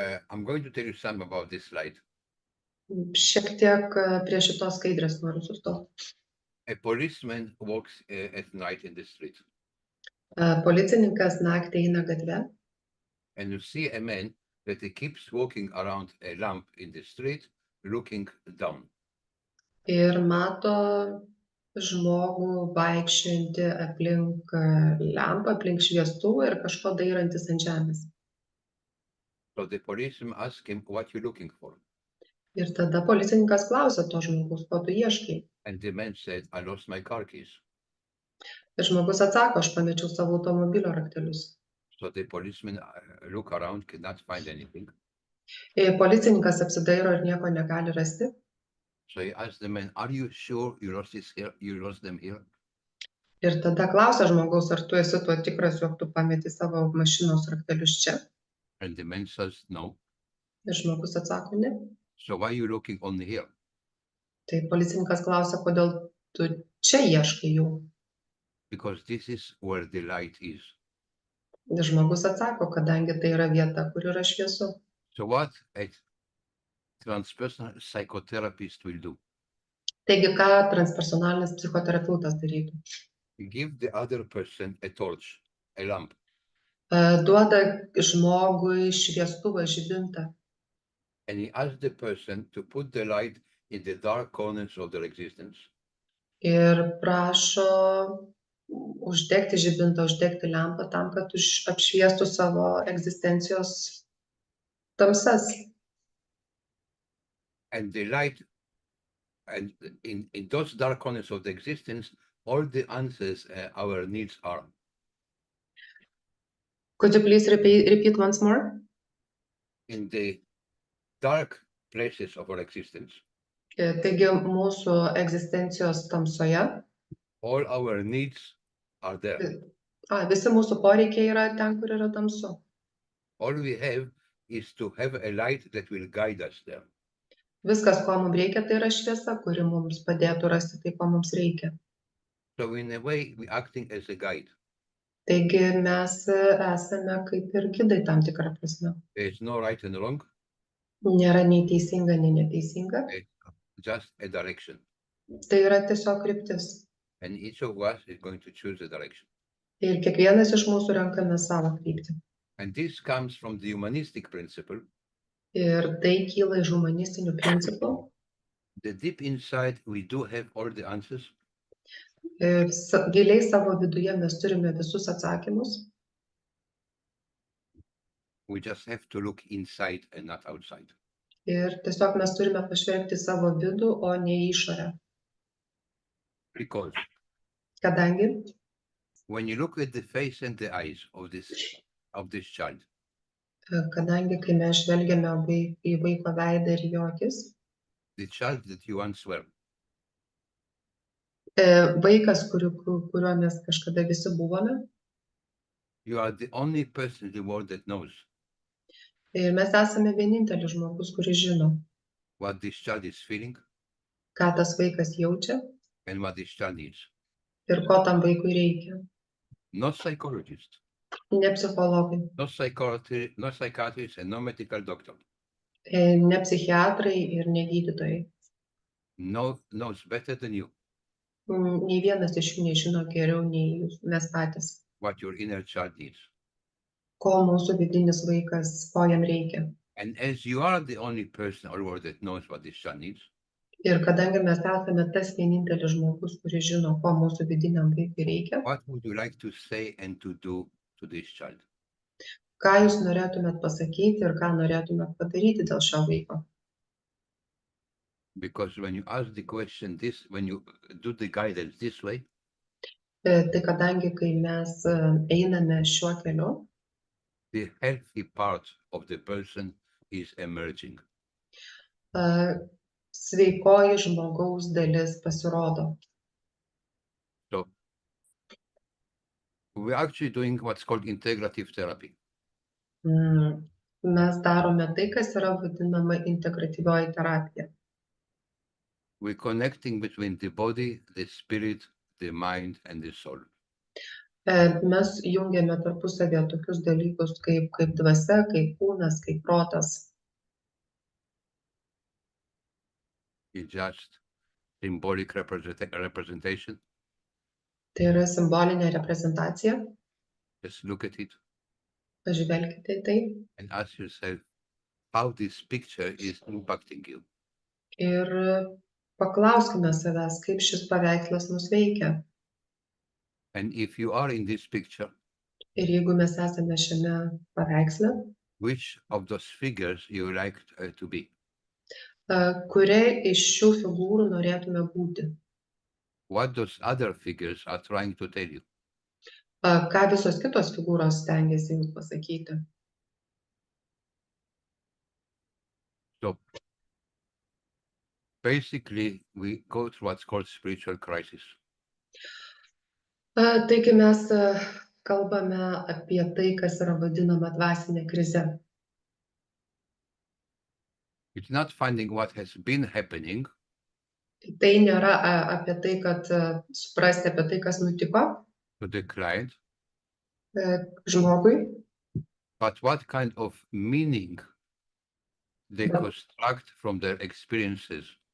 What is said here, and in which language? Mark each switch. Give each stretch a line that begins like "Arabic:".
English: I'm going to tell you something about this slide.
Lithuanian: Šiek tiek prie šitos skaidrės noriu sustoti.
English: A policeman walks at night in the street.
Lithuanian: Policininkas naktį eina gatve
English: and you see a man that he keeps walking around a lamp in the street, looking down.
Lithuanian: ir mato žmogų vaikščiojantį aplink lempą, aplink šviestuvą ir kažko dairantis ant žemės.
English: So the policeman asked him, "What you looking for?"
Lithuanian: Ir tada policininkas klausia to žmogus, ko tu ieškai.
English: And the man said, "I lost my car keys."
Lithuanian: Ir žmogus atsako, aš pamečiau savo automobilio raktelius.
English: So the policeman look around, cannot find anything.
Lithuanian: Policininkas apsidairo ir nieko negali rasti.
English: So he asked the man, "Are you sure you lost this here? You lost them here?"
Lithuanian: Ir tada klausia žmogaus, ar tu esi tuo tikras, jog tu pameti savo mašinos raktelius čia.
English: And the man says, "No."
Lithuanian: Ir žmogus atsako, ne.
English: So why are you looking only here?
Lithuanian: Tai policininkas klausia, kodėl tu čia ieškai jų.
English: Because this is where the light is.
Lithuanian: Ir žmogus atsako, kadangi tai yra vieta, kur yra šviesu.
English: So what a transpersonal psychotherapist will do?
Lithuanian: Taigi, ką transpersonalinis psichoterapeutas darytų?
English: Give the other person a torch, a lamp,
Lithuanian: Duoda žmogui šviestuvą, žibintą
English: and he asks the person to put the light in the dark corners of their existence.
Lithuanian: ir prašo uždegti žibintą, uždegti lempą tam, kad apšviestų savo egzistencijos tamsas.
English: And the light, and in those dark corners of the existence, all the answers our needs are. Could you please repeat once more? In the dark places of our existence,
Lithuanian: Taigi, mūsų egzistencijos tamsoje
English: all our needs are there.
Lithuanian: Visi mūsų poreikiai yra ten, kur yra tamsu.
English: All we have is to have a light that will guide us there.
Lithuanian: Viskas, ko mums reikia, tai yra šviesa, kuri mums padėtų rasti tai, ko mums reikia.
English: So in a way, we're acting as a guide.
Lithuanian: Taigi mes esame kaip ir gidai tam tikrą prasme.
English: There's no right and wrong,
Lithuanian: Nėra nei teisinga, nei neteisinga.
English: just a direction.
Lithuanian: Tai yra tiesiog kryptis.
English: And each of us is going to choose a direction.
Lithuanian: Ir kiekvienas iš mūsų renkame savo kryptį.
English: And this comes from the humanistic principle.
Lithuanian: Ir tai kyla iš humanistinių principų.
English: The deep inside, we do have all the answers,
Lithuanian: Ir giliai savo viduje mes turime visus atsakymus.
English: we just have to look inside and not outside.
Lithuanian: Ir tiesiog mes turime pažvelgti savo vidų, o ne į išorę.
English: Because
Lithuanian: Kadangi,
English: when you look at the face and the eyes of this child,
Lithuanian: kai mes žvelgiame į vaiko veidą ir jo akis,
English: the child that you once were,
Lithuanian: vaikas, kuriuo mes kažkada visi buvome,
English: you are the only person in the world that knows
Lithuanian: ir mes esame vienintelis žmogus, kuris žino,
English: what this child is feeling
Lithuanian: ką tas vaikas jaučia
English: and what this child needs.
Lithuanian: ir ko tam vaikui reikia.
English: No psychologist,
Lithuanian: Ne psichologai,
English: no psychiatrist, and no medical doctor
Lithuanian: ne psichiatrai ir ne gydytojai.
English: knows better than you
Lithuanian: Nei vienas iš jų nežino geriau nei jūs, mes patys,
English: what your inner child needs.
Lithuanian: ko mūsų vidinis vaikas, ko jam reikia.
English: And as you are the only person or world that knows what this child needs,
Lithuanian: Ir kadangi mes esame tas vienintelis žmogus, kuris žino, ko mūsų vidiniam vaikui reikia,
English: what would you like to say and to do to this child?
Lithuanian: ką jūs norėtumėt pasakyti ir ką norėtumėt padaryti dėl šio vaiko.
English: Because when you ask the question this, when you do the guidance this way,
Lithuanian: Tai kadangi, kai mes einame šiuo keliu,
English: the healthy part of the person is emerging.
Lithuanian: sveikoji žmogaus dalis pasirodo.
English: So we're actually doing what's called integrative therapy.
Lithuanian: Mes darome tai, kas yra vadinama integratyvioji terapija.
English: We're connecting between the body, the spirit, the mind, and the soul.
Lithuanian: Mes jungiame tarpusavėje tokius dalykus kaip dvasia, kaip kūnas, kaip protas.
English: It's just symbolic representation.
Lithuanian: Tai yra simbolinė reprezentacija.
English: Just look at it
Lithuanian: Pažvelkite į tai
English: and ask yourself how this picture is impacting you.
Lithuanian: ir paklauskime savęs, kaip šis paveikslas mus veikia.
English: And if you are in this picture,
Lithuanian: Ir jeigu mes esame šiame paveiksle,
English: which of those figures you like to be?
Lithuanian: kuriai iš šių figūrų norėtume būti?
English: What those other figures are trying to tell you?
Lithuanian: Ką visos kitos figūros stengiasi jums pasakyti?
English: So basically, we go through what's called spiritual crisis.
Lithuanian: Taigi mes kalbame apie tai, kas yra vadinama dvasinė krize.
English: It's not finding what has been happening,
Lithuanian: Tai nėra apie tai, kad suprasti apie tai, kas nutiko
English: to the client,
Lithuanian: žmogui,
English: but what kind of meaning they Yeah. construct from their experiences.